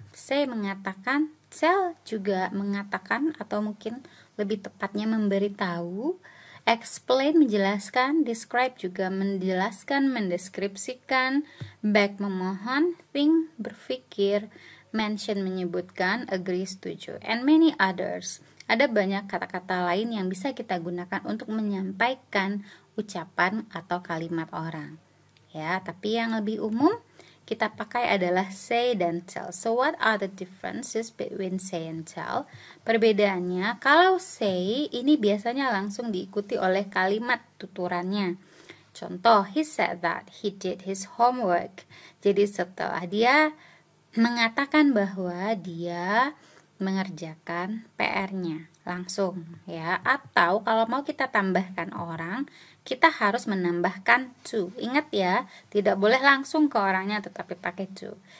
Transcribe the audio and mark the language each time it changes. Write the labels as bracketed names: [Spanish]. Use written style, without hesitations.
[Indonesian] Say mengatakan, tell juga mengatakan atau mungkin lebih tepatnya memberitahu, explain menjelaskan, describe juga menjelaskan, mendeskripsikan, back memohon, think berpikir, mention menyebutkan, agree setuju, [English] and many others. [Indonesian] Ada banyak kata-kata lain yang bisa kita gunakan untuk menyampaikan ucapan atau kalimat orang. Ya, tapi yang lebih umum kita pakai adalah say dan tell. [English] So what are the differences between say and tell? [Indonesian] Perbedaannya, kalau say ini biasanya langsung diikuti oleh kalimat tuturannya. [English] Contoh, he said that he did his homework. [Indonesian] Jadi setelah dia mengatakan bahwa dia mengerjakan PR-nya langsung ya. Atau kalau mau kita tambahkan orang, kita harus menambahkan to. Ingat ya, tidak boleh langsung ke orangnya tetapi pakai to.